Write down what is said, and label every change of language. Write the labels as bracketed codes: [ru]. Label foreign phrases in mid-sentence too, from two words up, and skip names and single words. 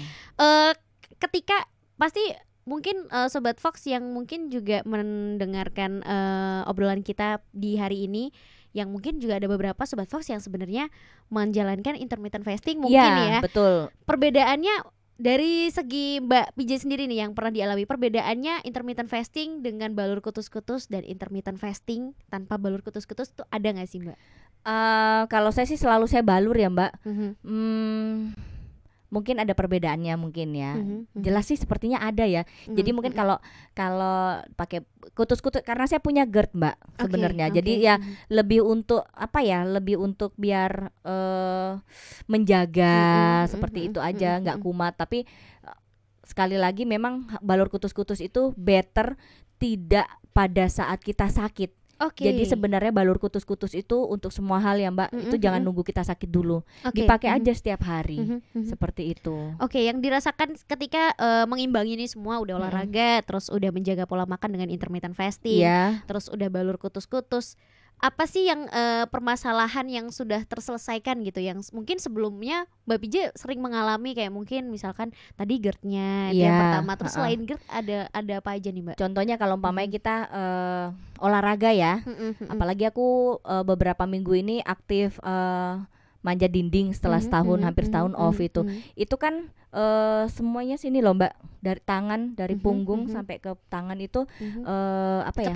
[id] Ketika pasti mungkin Sobat Fox yang mungkin juga mendengarkan obrolan kita di hari ini, yang mungkin juga ada beberapa Sobat Fox yang sebenarnya menjalankan [en] intermittent fasting [id] mungkin ya. Betul. Perbedaannya dari segi Mbak PJ sendiri nih yang pernah dialami, perbedaannya [en] intermittent fasting [id] dengan balur kutus-kutus dan [en] intermittent fasting [id] tanpa balur kutus-kutus tuh ada nggak sih, Mbak? Kalau saya sih selalu saya balur ya, Mbak. Mungkin ada perbedaannya mungkin ya. Jelas sih sepertinya ada ya. Jadi mungkin kalau pakai kutus-kutus, karena saya punya GERD, Mbak, sebenarnya. Jadi ya lebih untuk apa ya? Lebih untuk biar menjaga seperti itu aja, nggak kumat. Tapi sekali lagi memang balur kutus-kutus itu better tidak pada saat kita sakit. Jadi sebenarnya balur kutus-kutus itu untuk semua hal ya, Mbak. Itu jangan nunggu kita sakit dulu. Dipakai aja setiap hari. Seperti itu. Yang dirasakan ketika mengimbangi ini semua, udah olahraga, terus udah menjaga pola makan dengan [en] intermittent fasting, [id] terus udah balur kutus-kutus. Apa sih yang permasalahan yang sudah terselesaikan gitu, yang mungkin sebelumnya Mbak PJ sering mengalami, kayak mungkin misalkan tadi GERD-nya yang pertama, terus selain GERD ada apa aja nih, Mbak? Contohnya kalau umpamanya kita olahraga ya, apalagi aku beberapa minggu ini aktif manjat dinding setelah hampir setahun off itu kan semuanya sini loh, Mbak, dari tangan, dari punggung sampai ke tangan itu apa ya?